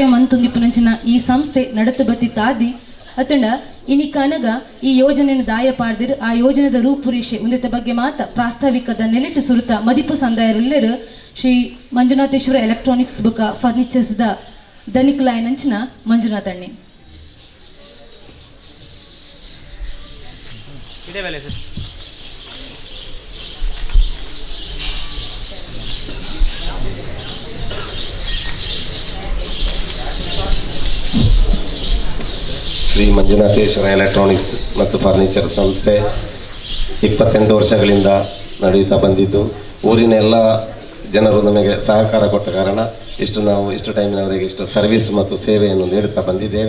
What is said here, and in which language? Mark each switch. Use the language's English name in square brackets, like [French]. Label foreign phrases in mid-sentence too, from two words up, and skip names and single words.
[Tulu] ಮಂತುಂದಿಪುನಂಚಿನ ಈ ಸಂಸ್ಥೆ ನಡತ ಬತ್ತಿ ತಾದಿ ಅತಂಡ ಇನಿಕಾನಗ ಈ ಯೋಜನೆಯನ್ನು ದಾಯ ಪಾಡ್ದಿರು ಆ ಯೋಜನೆದ ರೂಪುರೇಷೆ ಉಂದೆತ ಬಗ್ಗೆ ಮಾತ ಪ್ರಾಸ್ತಾವಿಕದ ನೆಲೆಟ್ಟು ಸುರುತ ಮದಿಪು ಸಂದಾಯರುಲ್ಲೆರು ಶ್ರೀ ಮಂಜುನಾಥೇಶ್ವರ ಎಲೆಕ್ಟ್ರಾನಿಕ್ಸ್ ಬುಕ ಫರ್ನಿಚರ್ಸ್ದ ದನಿಕಲಾಯನಂಚಿನ ಮಂಜುನಾಥಣ್ಣಿ. [Kannada] ಇದೇ ಬೆಲೆ ಸರ್. ಶ್ರೀ ಮಂಜುನಾಥೇಶ್ವರ ಎಲೆಕ್ಟ್ರಾನಿಕ್ಸ್ ಮತ್ತು ಫರ್ನಿಚರ್ ಸಂಸ್ಥೆ 28 ವರ್ಷಗಳಿಂದ ನಡೆಯುತ್ತಾ ಬಂದಿದ್ದು ಊರಿನ ಎಲ್ಲ ಜನರು ನಮಗೆ ಸಹಕಾರ ಕೊಟ್ಟ ಕಾರಣ ಇಷ್ಟು ಟೈಮಿನವರೆಗೆ ಇಷ್ಟು ಸರ್ವಿಸ್ ಮತ್ತು ಸೇವೆಯನ್ನು ನೀಡುತ್ತಾ ಬಂದಿದ್ದೇವೆ.